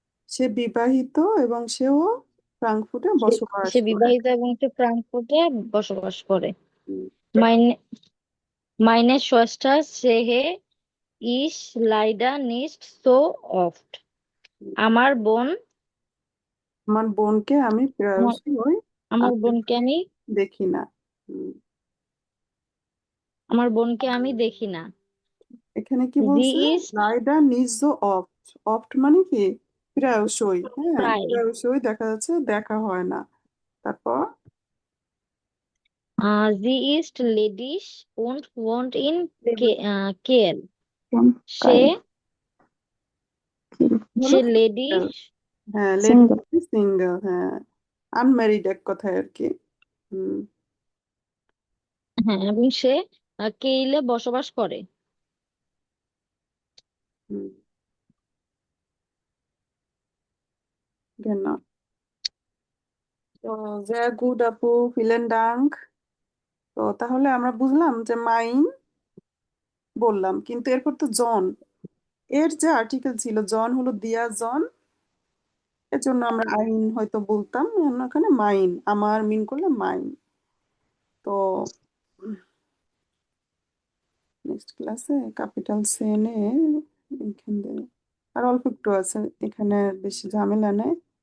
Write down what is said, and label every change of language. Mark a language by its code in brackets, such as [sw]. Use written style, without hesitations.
[bn] সে বিবাহিত এবং সেও ফ্রাঙ্কফুর্টে বসবাস সে করে। বিবাহিত এবং সে ফ্রাঙ্কফুর্টে বসবাস করে। হুম, [de] Meine Schwester sehe ich leider nicht so oft. [bn] আমার বোন আমার বোনকে আমি প্রায়শই আমার আমি বোনকে আমি দেখি না। হুম, আমার বোনকে আমি দেখি না। এখানে কি [de] Sie [bn] বলছে? [de] ist [bn] লাইডা নিজ অফট। অফট মানে কি? প্রায়শই। হ্যাঁ, প্রায় প্রায়শই দেখা যাচ্ছে, দেখা হয় না। তারপর [de] sie ist ledisch und wohnt in Kiel. [bn] সে হলো লেডিস, হ্যাঁ, সিঙ্গেল। Lady single. হ্যাঁ, আনম্যারিড এক কথায় আর কি। হুম, হ্যাঁ, এবং সে কেইলে বসবাস করে। [de] হুম, genau. তো sehr gut আপু, vielen Dank। [bn] তো তাহলে আমরা বুঝলাম যে মাইন বললাম, কিন্তু এরপর তো জন, এর যে আর্টিকেল ছিল জন হলো দিয়া জন, এর জন্য আমরা আইন হয়তো বলতাম, ওখানে মাইন, আমার মিন করলে মাইন। তো নেক্সট ক্লাসে ক্যাপিটাল সেনে এখানে আর অল্প একটু আছে, এখানে বেশি ঝামেলা নেই।